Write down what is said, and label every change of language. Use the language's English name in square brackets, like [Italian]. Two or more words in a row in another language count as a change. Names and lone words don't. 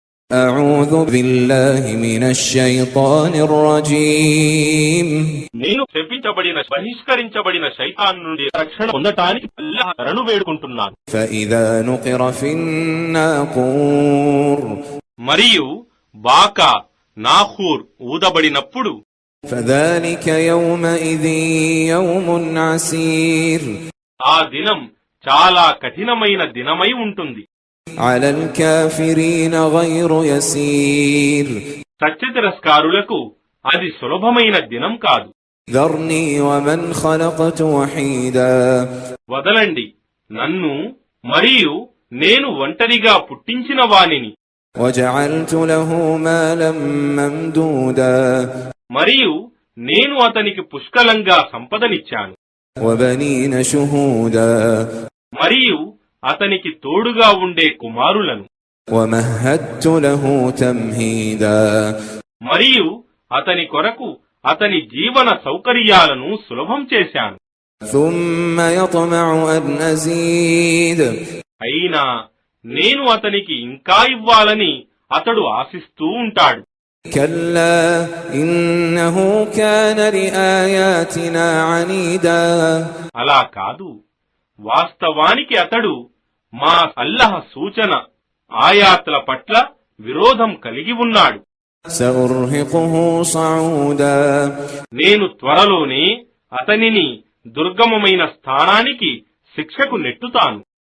[Arabic] أعوذ بالله من الشيطان الرجيم [Telugu] నేను శపించబడిన బహిష్కరించబడిన శైతాన్ నుండి రక్షణ పొందటానికి అల్లాహ్ శరణు వేడుకుంటున్నాను. [Arabic] فإذا نقر في الناقور [Telugu] మరియు బాకా నాఖూర్ ఊదబడినప్పుడు [Arabic] فذلك يومئذ يوم عسير [Telugu] ఆ దినం చాలా కఠినమైన దినమై ఉంటుంది. [Arabic] على الكافرين غير يسير [Telugu] సత్యతిరస్కారులకు అది సులభమైన దినం కాదు. [Arabic] ذرني ومن خلقت وحيدا [Telugu] వదలండి నన్ను మరియు నేను ఒంటరిగా పుట్టించిన వానిని, [Arabic] وجعلت له مالا ممدودا [Telugu] మరియు నేను అతనికి పుష్కలంగా సంపదనిచ్చాను, [Arabic] وبنين شهودا [Telugu] మరియు అతనికి తోడుగా ఉండే కుమారులను, [Arabic] ومهدت له تمهيدا [Telugu] మరియు అతని కొరకు అతని జీవన సౌకర్యాలను సులభం చేశాను. [Arabic] ثم يطمع أن أزيد [Telugu] అయినా నేను అతనికి ఇంకా ఇవ్వాలని అతడు ఆశిస్తూ ఉంటాడు. [Arabic] كلا إنه كان لآياتنا عنيدا [Telugu] అలా కాదు, వాస్తవానికి అతడు మా అల్లాహ్ సూచన ఆయాత్ల పట్ల విరోధం కలిగి ఉన్నాడు. [Arabic] سأرهقه صعودا [Telugu] నేను త్వరలోనే అతనిని దుర్గమమైన స్థానానికి శిక్షకు నెట్టుతాను.